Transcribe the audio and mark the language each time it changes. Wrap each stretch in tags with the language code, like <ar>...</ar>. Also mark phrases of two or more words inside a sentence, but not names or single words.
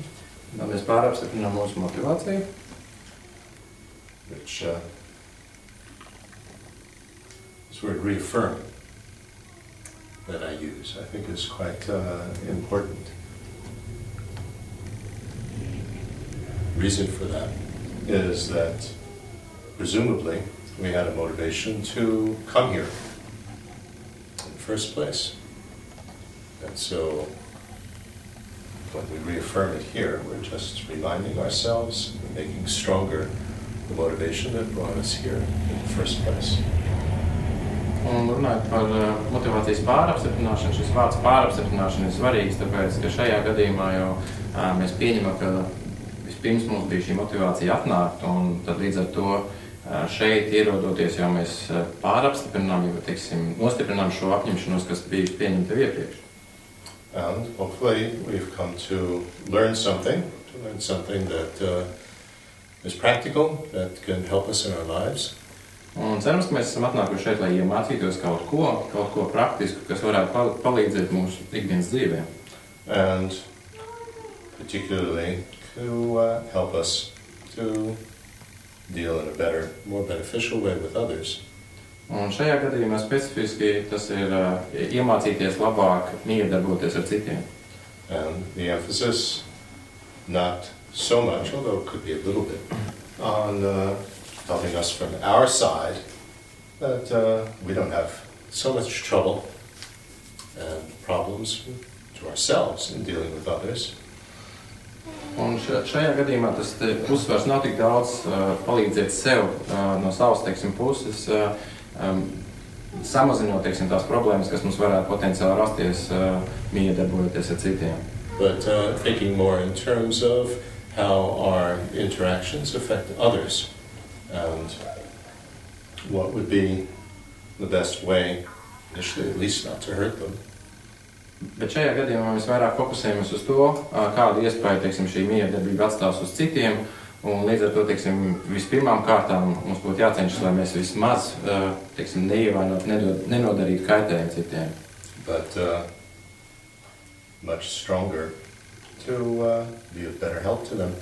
<lv>Mēs pārapstiprinām mūsu motivāciju,</lv> <en>which this word reaffirm that I use, I think is quite important. The reason for that is that presumably we had a motivation to come here in the first place. And so when we reaffirm it here, we're just reminding ourselves, making stronger the motivation that brought us here in the first place.</en> <lv>un runājot par motivācijas pārapstiprināšanu, šis vārds pārapstiprināšana ir svarīgs, tāpēc, ka šajā gadījumā jau mēs pieņemam, ka vispirms mums bija šī motivācija atnākt, un tad līdz ar to šeit ierodoties jau mēs pārapstiprinām, jau, teiksim, nostiprinām šo apņemšanos, kas bija pieņemta iepriekš.</lv> <en>And hopefully we've come to learn something that is practical, that can help us in our lives.</en> <lv>Un cerams, ka mēs esam atnākuši šeit, lai iemācītos kaut ko praktisku, kas varētu palīdzēt mūsu ikdienas dzīvē.</lv> <en>And particularly to help us to deal in a better, more beneficial way with others.</en> <lv>Un šajā gadījumā specifiski tas ir iemācīties labāk miedarboties ar citiem.</lv> <en>And the emphasis, not so much, although it could be a little bit, on helping us from our side, that we don't have so much trouble and problems to ourselves in dealing with others.</en> <lv>Un šajā gadījumā tas uzsvars nav tik daudz palīdzēt sev no savas, teiksim, puses, samazinot, teiksim, tās problēmas, kas mums varētu potenciāli rasties, miedarbojoties ar citiem.</lv> <en>But thinking more in terms of how our interactions affect others and what would be the best way, initially at least, not to hurt them.</en> <lv>Bet šajā gadījumā mēs vairāk fokusējamies uz to, kādu iespēju, teiksim, šī miedarbība atstās uz citiem, un līdz ar to, teiksim, vispirmām kārtām mums būtu jācenšas, lai mēs vismaz, teiksim, neievainot, nenodarītu kaitējumu citiem.</lv> <en>But much stronger to be of better help to them.</en>